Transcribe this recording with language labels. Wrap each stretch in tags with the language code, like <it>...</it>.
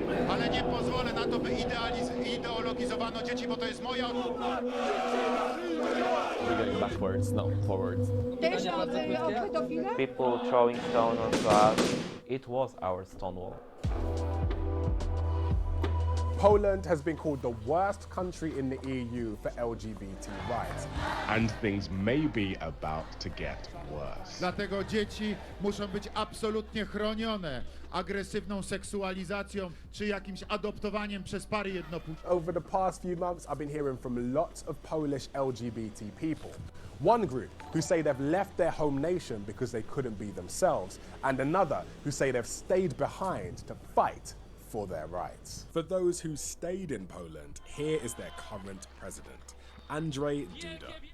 <pl>Ale nie pozwolę na to, by ideologizowano dzieci, bo to jest moja...</pl> <en>We're going backwards, not forwards. People throwing stone onto us. It was our Stonewall. Poland has been called the worst country in the EU for LGBT rights. And things may be about to get worse.</en> <pl>Dlatego dzieci muszą być absolutnie chronione agresywną seksualizacją czy jakimś adoptowaniem przez pary jednopłciowe.</pl> <en>Over the past few months, I've been hearing from lots of Polish LGBT people. One group who say they've left their home nation because they couldn't be themselves, and another who say they've stayed behind to fight for their rights. For those who stayed in Poland, here is their current president, Andrzej Duda.</en>